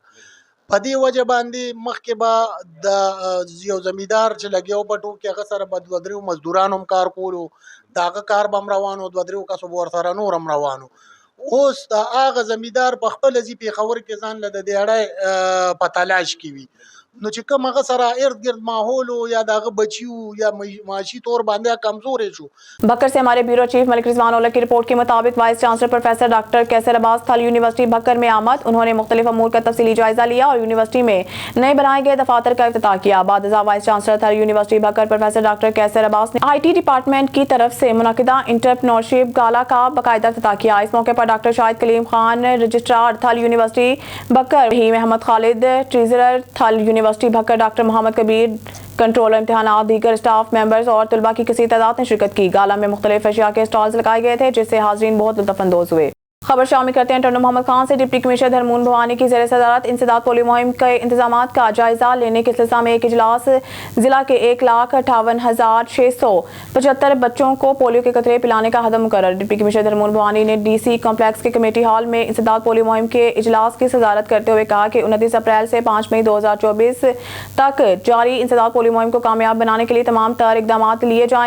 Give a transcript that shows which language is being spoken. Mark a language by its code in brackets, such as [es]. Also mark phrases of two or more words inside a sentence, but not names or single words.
[ps] په دې وجه باندې مخکې به د یو زمیندار چې لګیا و په ټوک کې هغه سره به 2-3 مزدوران هم کار کولو د هغه کار به هم روان و 2-3 کسو به ورسره نور هم روان و. اوس د هغه زمیندار په خپله ځي پیښور کې ځان له د دیاړی په تلاش کې وي نو چې کوم هغه سره ارد گرد ماحول یا د هغه بچي یا معاشي طور باندې کمزورې شو. [ur] بکر سے ہمارے بیورو چیف ملک رضوان اولک کی رپورٹ کے مطابق وائس چانسلر پروفیسر ڈاکٹر کیسر عباس تھل یونیورسٹی بکر میں آمد. انہوں نے مختلف امور کا تفصیلی جائزہ لیا اور یونیورسٹی میں نئے بنائے گئے دفاتر کا افتتاح کیا. بعد ازاں وائس چانسلر تھل یونیورسٹی بکر پروفیسر ڈاکٹر کیسر عباس نے آئی ٹی ڈپارٹمنٹ کی طرف سے منعقدہ انٹرپرینورشپ گالا کا باقاعدہ افتتاح کیا. اس موقع پر ڈاکٹر شاہد کلیم خان رجسٹرار تھل یونیورسٹی بکر، رحیم احمد خالد ٹریزرر تھل یونیورسٹی بکر، ڈاکٹر محمد کبیر کنٹرول امتحانات، دیگر اسٹاف ممبرز اور طلباء کی کثیر تعداد نے شرکت کی. گالا میں مختلف اشیاء کے اسٹالز لگائے گئے تھے جس سے حاضرین بہت لطف اندوز ہوئے. خبر شامل کرتے ہیں ٹنڈو محمد خان سے۔ ڈپٹی کمشنر دھرمون بھوانی کی زیر صدارت انسداد پولیو مہم کے انتظامات کا جائزہ لینے کے سلسلے میں ایک اجلاس ضلع کے 1,58,675 بچوں کو پولیو کے قطرے پلانے کا ہدف مقرر. ڈپٹی کمشنر دھرمون بھوانی نے DC کمپلیکس کے کمیٹی ہال میں انسداد پولیو مہم کے اجلاس کی صدارت کرتے ہوئے کہا کہ 29 اپریل سے 5 مئی 2024 تک جاری انسداد پولیو مہم کو کامیاب بنانے کے لیے تمام تر اقدام لیے جائیں.